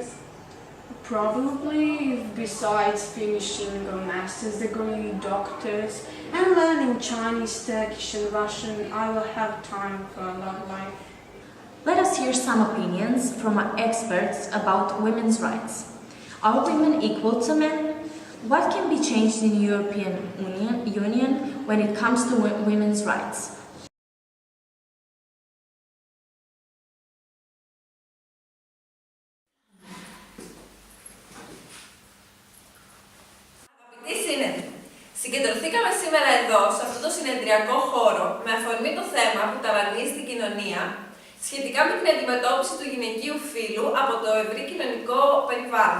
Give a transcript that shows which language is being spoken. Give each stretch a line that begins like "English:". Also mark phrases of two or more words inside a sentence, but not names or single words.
English: Probably, besides finishing a master's degree, doctors, and learning Chinese, Turkish and Russian, I will have time for a love life. Let us hear some opinions from our experts about women's rights. Are women equal to men? What can be changed in the European Union when it comes to women's rights?
Greek: Συγκεντρωθήκαμε σήμερα εδώ, σε αυτό το συνεδριακό χώρο, με αφορμή το θέμα που ταλανίζει την κοινωνία, σχετικά με την αντιμετώπιση του γυναικείου φύλου από το ευρύ κοινωνικό περιβάλλον.